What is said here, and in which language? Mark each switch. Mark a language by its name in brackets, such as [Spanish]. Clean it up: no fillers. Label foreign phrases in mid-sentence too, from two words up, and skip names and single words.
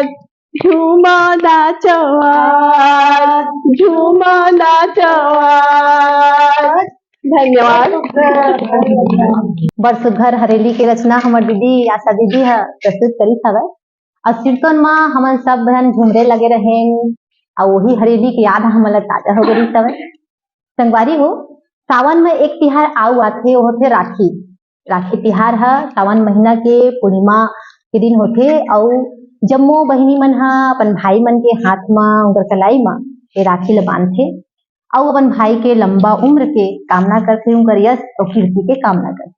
[Chhattisgarhi] झूमा नाचो आज झूमा नाचो आज। धन्यवाद। बड़ सुघर हरेली के रचना हमर दीदी आशा दीदी हा प्रस्तुत करी हवे। और कीर्तन में हमन सब बहन झुमरे लगे रहे और वही हरेली की याद हमला ताजा हो गई हवे। संगवारी हो सावन में एक तिहार आउ आथे वो होथे राखी। राखी तिहार है सावन महीना के पूर्णिमा के दिन होथे और जम्मो बहिनी मन हा अपन भाई मन के हाथ में उनकर कलाई में ये राखी ल बांधथे और अपन भाई के लंबा उम्र के कामना करथे उनकर यश और कीर्ति के कामना करथे।